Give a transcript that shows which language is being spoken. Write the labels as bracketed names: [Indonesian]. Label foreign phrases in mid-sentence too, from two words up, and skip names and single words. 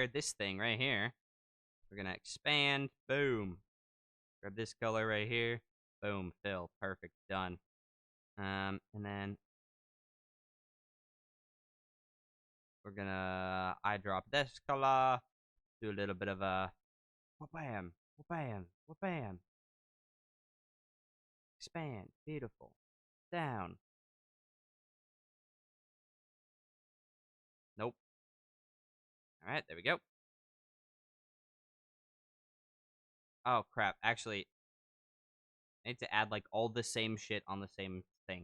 [English] This thing right here. We're going to expand. Boom. Grab this color right here. Boom. Fill. Perfect. Done. And then we're going to eyedrop this color. Do a little bit of a wha-bam, wha-bam, wha-bam. Expand. Beautiful. Down. Nope. All right, there we go. Oh, crap. Actually, I need to add, like, all the same shit on the same thing.